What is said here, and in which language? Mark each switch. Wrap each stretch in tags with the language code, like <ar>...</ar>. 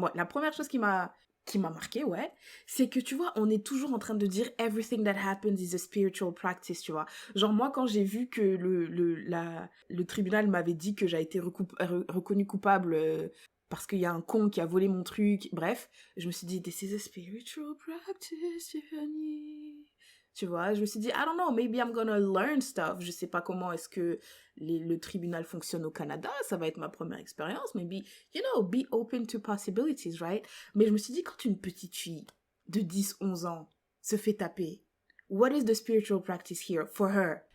<fr>Moi, la première chose qui m'a marqué, ouais, c'est que, tu vois, on est toujours en train de dire «</fr> <en>everything that happens is a spiritual practice</en> <fr>», tu vois. Genre, moi, quand j'ai vu que le tribunal m'avait dit que j'ai été reconnue coupable parce qu'il y a un con qui a volé mon truc. Bref, je me suis dit,</fr> <en>this is a spiritual practice,</en> <fr>Tiffany. Tu vois, je me suis dit,</fr> <en>I don't know, maybe I'm gonna learn stuff.</en> <fr>Je sais pas comment est-ce que le tribunal fonctionne au Canada. Ça va être ma première expérience.</fr> <en>Maybe, you know, be open to possibilities, right?</en> <fr>Mais je me suis dit, quand une petite fille de 10-11 ans se fait taper,</fr> <en>what is the spiritual practice here for her?</en>